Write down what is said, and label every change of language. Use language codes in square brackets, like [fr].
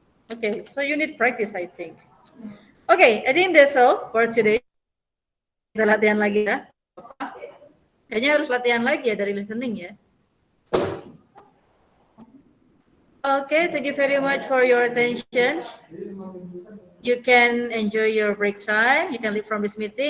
[en] Okay, so you need practice, I think. Okay, I think that's all for today. [id] Kita latihan lagi ya. Kayaknya harus latihan lagi ya dari listening ya. [en] Okay, thank you very much for your attention. You can enjoy your break time. You can leave from this meeting